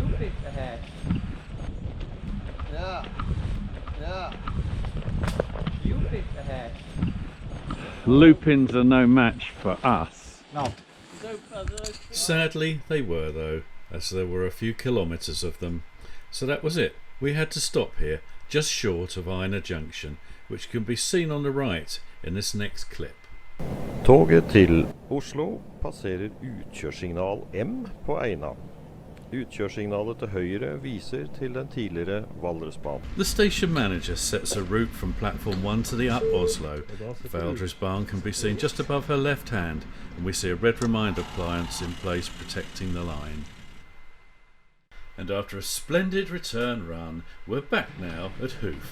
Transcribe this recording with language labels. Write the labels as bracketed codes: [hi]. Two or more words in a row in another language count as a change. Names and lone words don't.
[en] Loopings are no match for us. Sadly, they were though, as there were a few kilometres of them. So that was it. We had to stop here, just short of Einar Junction, which can be seen on the right in this next clip. [no] Toget til Oslo passerer utkjørssignal M på Eina. Utkjørssignalet til høyre viser til den tidligere Valdresbanen. [en] The station manager sets a route from platform 1 to the up Oslo. Valdresbanen can be seen just above her left hand, and we see a red reminder appliance in place protecting the line. And after a splendid return run, we're back now at Hoof.